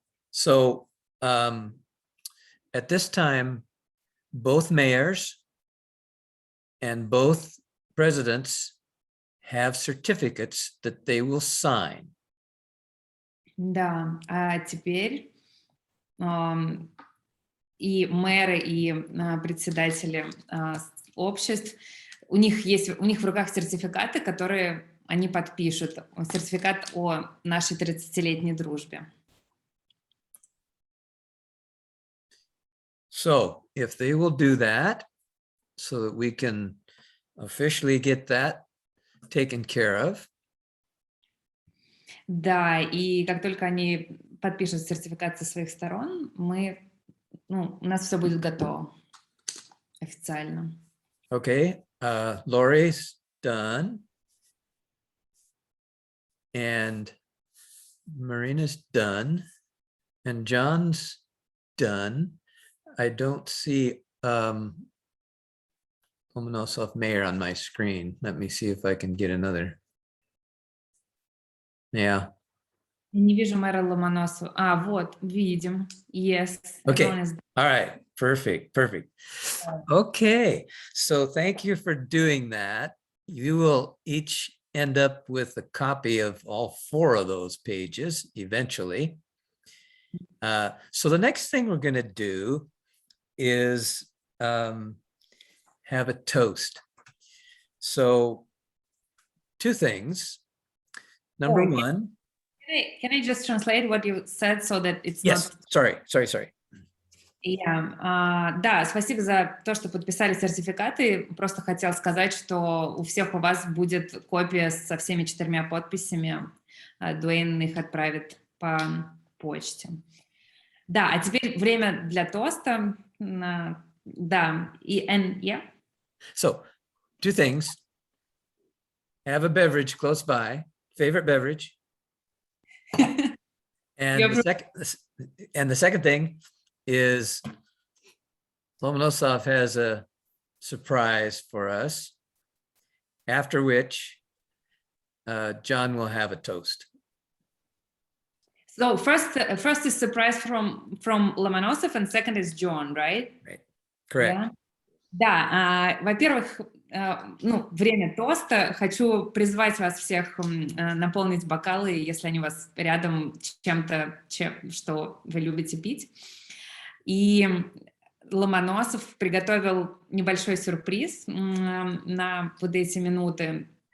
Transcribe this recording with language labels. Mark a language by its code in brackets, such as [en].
[en] So at this time, both mayors and both presidents have certificates that they will sign. [ru] Да, а теперь и мэры, и председатели обществ, у них в руках сертификаты, которые они подпишут. Сертификат о нашей 30-летней дружбе. [en] So if they will do that, so that we can officially get that taken care of. [ru] Да, и как только они подпишут сертификат со своих сторон, у нас все будет готово официально. [en] Okay, Lori's done. And Marina's done. And John's done. I don't see Lomonosov Mayor on my screen. Let me see if I can get another. Yeah. [ru] Не вижу мэра Ломоносова. Вот, видим. Yes. [en] Okay. everyone is- All right. Perfect. Perfect. Okay. So thank you for doing that. You will each end up with a copy of all 4 of those pages eventually. So the next thing we're going to do is have a toast. So 2 things. Number Okay. 1. Can I just translate what you said so that it's Yes. not... Sorry. [ru] Да, спасибо за то, что подписали сертификаты. Просто хотел сказать, что у всех у вас будет копия со всеми 4 подписями. Дуэйн их отправит по почте. Да, а теперь время для тоста. Да, yeah. [en] So 2 things. Have a beverage close by, favorite beverage. And the second thing is Lomonosov has a surprise for us, after which John will have a toast. So first is surprise from Lomonosov, and second is John, right? Right. Correct. Yeah. [ru] Да, во-первых, время тоста. Хочу призвать вас всех наполнить бокалы, если они у вас рядом, чем-то, что вы любите пить. И Ломоносов приготовил небольшой сюрприз на вот эти минуты.